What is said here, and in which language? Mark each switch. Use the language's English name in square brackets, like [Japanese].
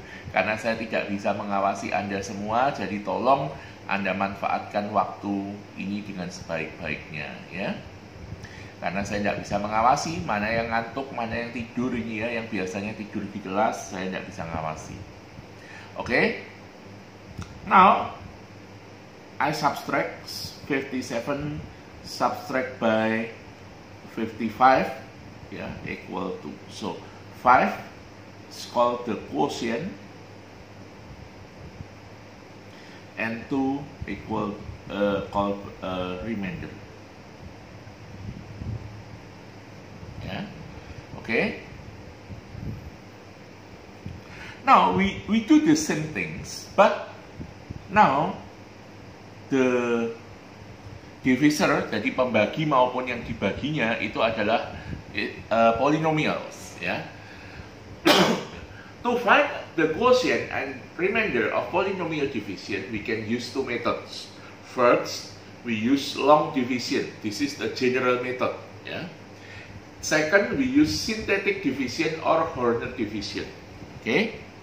[Indonesian] Karena saya tidak bisa mengawasi Anda semua, jadi tolong Anda manfaatkan waktu ini dengan sebaik-baiknya ya. Karena saya tidak bisa mengawasi mana yang ngantuk, mana yang tidur ini ya, yang biasanya tidur di kelas, saya tidak bisa mengawasi. Oke. [English] Now, I subtract 57 subtract by 55 ya, equal to, so 5 is called the quotient and 2 equal called remainder. Yeah. Okay. Now we do the same things, but now the divisor, [Indonesian] jadi pembagi maupun yang dibaginya itu adalah [English] polynomials. [Indonesian] Ya. [English] To find the quotient and remainder of polynomial division, we can use two methods. First, we use long division. This is the general method. Ya. Second, we use synthetic division or Horner division. Okay.